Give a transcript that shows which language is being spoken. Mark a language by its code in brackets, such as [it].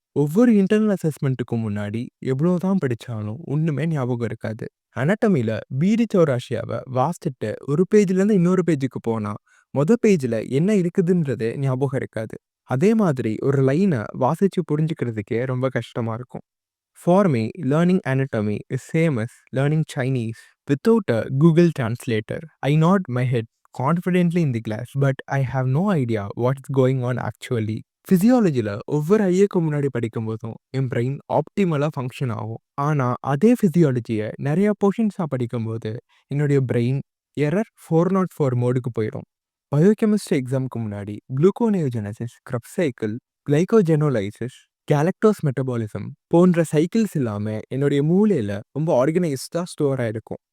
[ta] ஒவ்வொரு இன்டர்னல் அசஸ்மெண்ட்டுக்கும் முன்னாடி எவ்வளோ தான் படித்தாலும் ஒன்றுமே ஞாபகம் இருக்காது. அனாட்டமியில் பீடி சௌராஷியாவை வாசிச்சுட்டு ஒரு பேஜ்லேருந்து இன்னொரு பேஜுக்கு போனால் பேஜில் என்ன இருக்குதுன்றது ஞாபகம் இருக்காது. அதே மாதிரி ஒரு லைனை வாசித்து புரிஞ்சுக்கிறதுக்கே ரொம்ப கஷ்டமாக இருக்கும். [en] For me, learning anatomy is same as learning Chinese without a Google Translator. I nod my head confidently in the class, but I have no idea what's going on actually. [ta] ஃபிசியாலஜியில் ஒவ்வொரு ஐயக்கு முன்னாடி படிக்கும்போதும் என் பிரெயின் ஆப்டிமலாக ஃபங்க்ஷன் ஆகும். ஆனால் அதே ஃபிசியாலஜியை நிறையா போர்ஷன்ஸாக படிக்கும்போது என்னுடைய brain error 404 மோடுக்கு போயிடும். பயோகெமிஸ்ட்ரி எக்ஸாமுக்கு முன்னாடி குளுக்கோனியோஜெனசிஸ், கிரப் சைக்கிள், கிளைகோஜெனோலைசிஸ், கேலக்டோஸ் மெட்டபாலிசம் போன்ற சைக்கிள்ஸ் இல்லாமல் என்னுடைய மூளையில் ரொம்ப ஆர்கனைஸ்டாக ஸ்டோர் ஆகிருக்கும்.